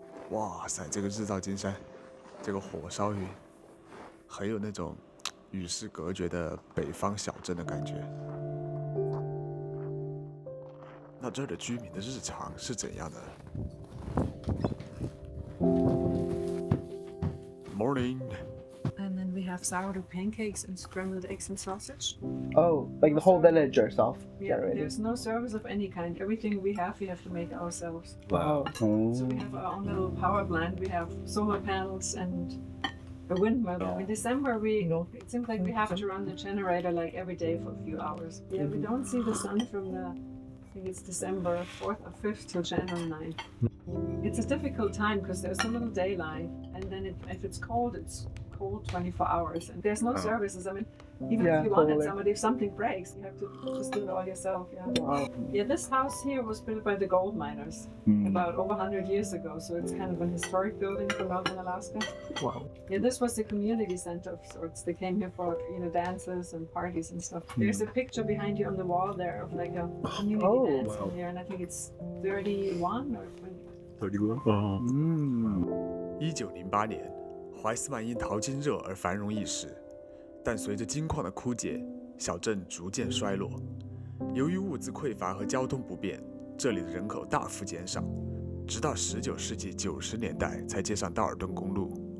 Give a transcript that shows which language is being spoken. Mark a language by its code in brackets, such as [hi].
[zh] 哇塞，这个日照金山，这个火烧云，很有那种与世隔绝的北方小镇的感觉。那这儿的居民的日常是怎样的？Morning. [en] And then we have sourdough pancakes and scrambled eggs and sausage. Oh, like the whole village yourself. Yeah, Already. there's no service of any kind. Everything we have to make ourselves. Wow. So we have our own little power plant. We have solar panels and a windmill. In December, it seems like we have to run the generator like every day for a few hours. Yeah, we don't see the sun from I think it's December 4th or 5th till January 9th. It's a difficult time because there's so little daylight, and then if it's cold 24 hours, and there's no services. I mean, even if you wanted somebody, if something breaks, you have to just do it all yourself. Yeah. Wow. Yeah, this house here was built by the gold miners about over 100 years ago, so it's kind of an historic building from northern Alaska. Wow. Yeah, this was the community center of sorts. They came here for dances and parties and stuff. There's a picture behind you on the wall there of like a community dance in here, and I think it's 31 or 20. [zh] 1908年，怀斯曼因淘金热而繁荣一时，但随着金矿的枯竭，小镇逐渐衰落。由于物资匮乏和交通不便，这里的人口大幅减少，直到19世纪90年代才接上道尔顿公路。